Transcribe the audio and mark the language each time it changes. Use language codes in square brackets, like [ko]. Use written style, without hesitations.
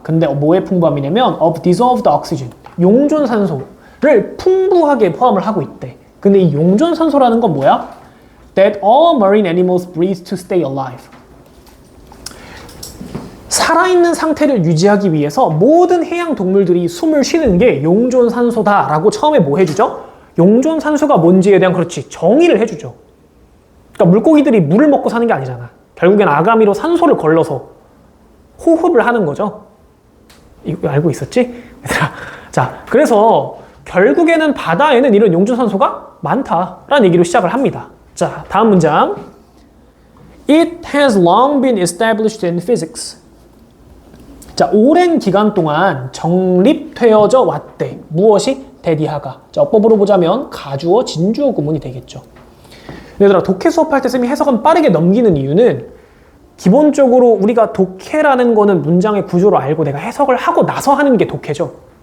[ko] 근데 뭐의 풍부함이냐면 [en] of dissolved oxygen, [ko] 용존산소를 풍부하게 포함을 하고 있대. 근데 이 용존산소라는 건 뭐야? [en] That all marine animals breathe to stay alive. [ko] 살아있는 상태를 유지하기 위해서 모든 해양 동물들이 숨을 쉬는 게 용존산소다라고 처음에 뭐 해주죠? 용존산소가 뭔지에 대한 그렇지 정의를 해주죠. 그러니까 물고기들이 물을 먹고 사는 게 아니잖아. 결국엔 아가미로 산소를 걸러서 호흡을 하는 거죠. 이거 알고 있었지? 얘들아. 자, 그래서 결국에는 바다에는 이런 용존산소가 많다라는 얘기로 시작을 합니다. 자, 다음 문장. [en] It has long been established in physics. [ko] 자, 오랜 기간 동안 정립되어져 왔대. 무엇이? 대디하가. 자, 어법으로 보자면 가주어, 진주어 구문이 되겠죠. 얘들아, 독해 수업할 때 쌤이 해석은 빠르게 넘기는 이유는 기본적으로 우리가 독해라는 거는 문장의 구조를 알고 내가 해석을 하고 나서 하는 게 독해죠.